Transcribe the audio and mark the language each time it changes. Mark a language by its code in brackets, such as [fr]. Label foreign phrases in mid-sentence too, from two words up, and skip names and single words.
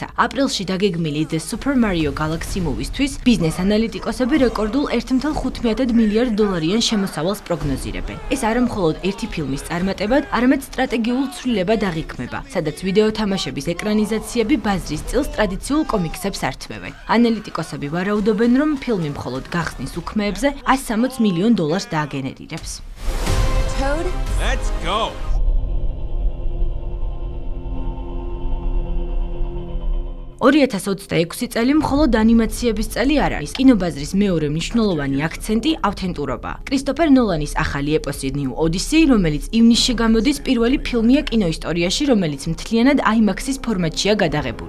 [ka] აპრილში დაგეგმილი The Super Mario Galaxy Movie-თვის ბიზნეს ანალიტიკოსები რეკორდულ 1.5 მილიარდ დოლარიან შემოსავალს პროგნოზირებენ. ეს არა მხოლოდ ერთი ფილმის წარმატებად, არამედ სტრატეგიულ ცვლილებად აღიქმება, სადაც ვიდეო თამაშების ეკრანიზაციები ბაზრის სტილს ტრადიციულ კომიქსებს ართმევენ. ანალიტიკოსები ვარაუდობენ, რომ ფილმი მხოლოდ გახსნის უქმეებზე $160 მილიონ დააგენერირებს. [en] Toad, Let's go! [ka] 2026 წელი მხოლოდ ანიმაციების წელი არ არის. კინობაზრის მეორე მნიშვნელოვანი აქცენტი ავთენტურობაა. კრისტოფერ ნოლანის ახალი ეპოსი New Odyssey, რომელიც ივნისში გამოდის, პირველი ფილმია კინოისტორიაში, რომელიც მთლიანად IMAX-ის ფორმატშია გადაღებული.